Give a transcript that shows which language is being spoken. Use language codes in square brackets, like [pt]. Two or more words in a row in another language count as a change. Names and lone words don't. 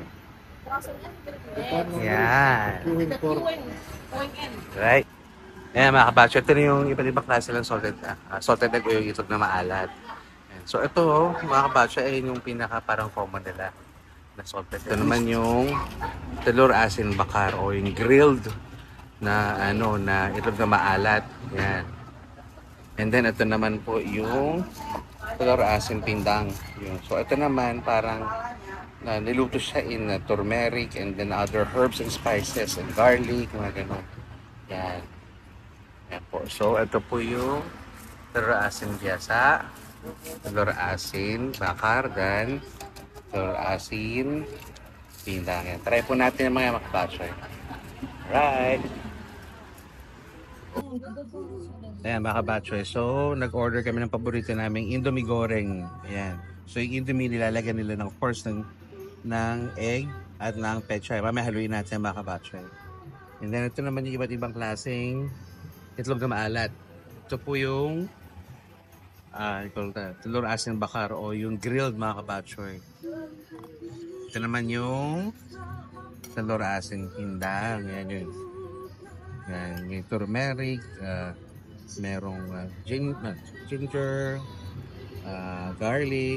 [tl] Yan. Right. Yan mga kabatchoy, ito na yung iba't ibang klase ng [en] salted egg [tl] o yung itlog na maalat. So ito mga kabatchoy ay yung pinaka parang common nila na salted. Ito naman yung [id] telur asin bakar [tl] o yung grilled na na itlog na maalat. Yan. [en] And then [tl] ito naman po yung [id] telur asin pindang. [en] Yun. [tl] So ito naman parang niluto siya [en] in turmeric and then other herbs and spices and garlic, [tl] mga ganun. Yan. Yan po. So ito po yung [id] telur asin biasa, telur asin bakar, dan telur asin pindang. [tl] Yan. Try po natin yung mga kabatchoy. Right. Ayan mga kabatchoy. So nag-order kami ng paborito naming Indomie goreng. Ayan. So yung Indomie nilalagyan nila ng course ng egg at ng pechay. Mamaya haluin natin mga kabatchoy. [en] And then [tl] ito naman yung iba't ibang klaseng itlog na maalat. Ito po yung [id] telur asin bakar [tl] o yung grilled mga kabatchoy. Ito naman yung [id] telur asin pindang. [tl] Yan yun. Yan, yung turmeric, merong ginger, garlic.